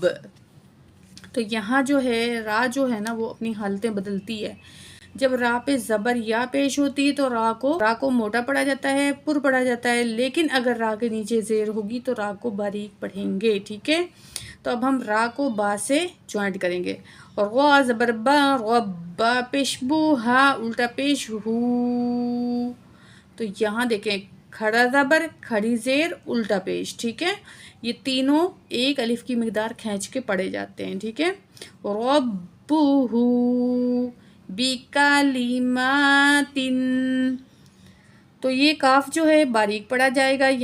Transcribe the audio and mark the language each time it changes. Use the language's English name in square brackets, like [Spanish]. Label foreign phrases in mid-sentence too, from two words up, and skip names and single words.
[Urdu] تو یہاں جو ہے را جو ہے نا وہ اپنی حالتیں بدلتی ہے. جب را پہ زبر یا پیش ہوتی ہے تو را کو موٹا پڑھا جاتا ہے، پر پڑھا جاتا ہے، لیکن اگر را کے نیچے زیر ہوگی تو را کو باریک پڑھیں گے. ٹھیک ہے. تو اب ہم را کو با سے جوائنٹ کریں گے. را زبر با رب، با پیش بو، ہا الٹا پیش ہو. تو یہاں دیکھیں کھڑا زبر، کھڑی زیر، الٹا پیش. ٹھیک ہے. یہ تینوں ایک الف کی مقدار کھینچ کے پڑھے جاتے ہیں. ٹھیک ہے. [Arabic] ربہ بکلمات، [Urdu] تو یہ کاف جو ہے باریک پڑھا جائے گا.